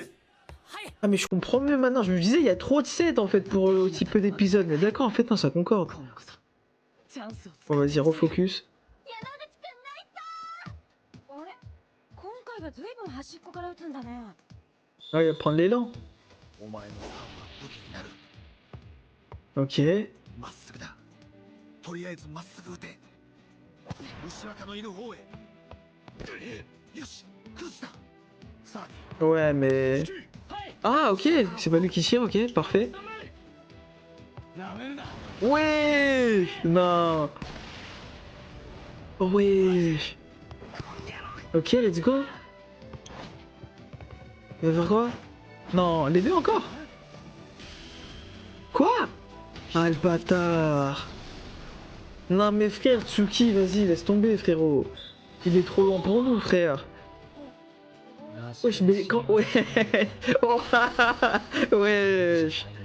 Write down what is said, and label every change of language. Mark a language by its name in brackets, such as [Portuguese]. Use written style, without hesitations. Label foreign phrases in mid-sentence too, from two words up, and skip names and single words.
[French] Ah, mais je comprends mieux maintenant. Je me disais, il y a trop de sets en fait pour aussi peu d'épisodes. Mais d'accord, en fait, non, ça concorde. Bon, vas-y, refocus. Ah, il va prendre l'élan. Ok. [Japanese] とりあえずまっすぐ撃て。牛若のいる方へ。よし、崩した。さあ。 [French] Ouais, mais... Ah, ok, c'est pas lui qui tire, ok, parfait. Ouais. Non. Ouais. [English] Ok, let's go. [French] Il va faire quoi? Non, les deux encore? Quoi? Ah, le bâtard. Non mais frère, Tsuki, vas-y, laisse tomber frérot. Il est trop lent pour nous frère. Wesh, mais quand... Ouais. Oh, wesh.